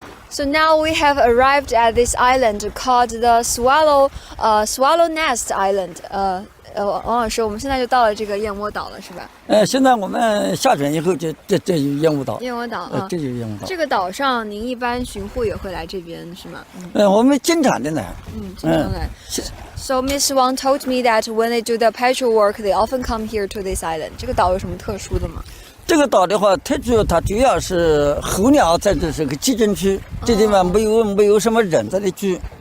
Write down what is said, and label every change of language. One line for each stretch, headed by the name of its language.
English: So now we have arrived at this island called the Swallow Nest Island.
Chinese: 王老师，我们现在就到了这个燕窝岛了，是吧？现在我们下船以后就这就是燕窝岛。燕窝岛这就是燕窝岛。这个岛上，您一般巡护也会来这边是吗？我们经常的来。经常来。
English: So Miss Wang told me that when they do the patrol work, they often come here to this island.
Chinese: 这个岛有什么特殊的吗？这个岛的话，它主要是候鸟在这是个集中区，这地方没有什么人在这居。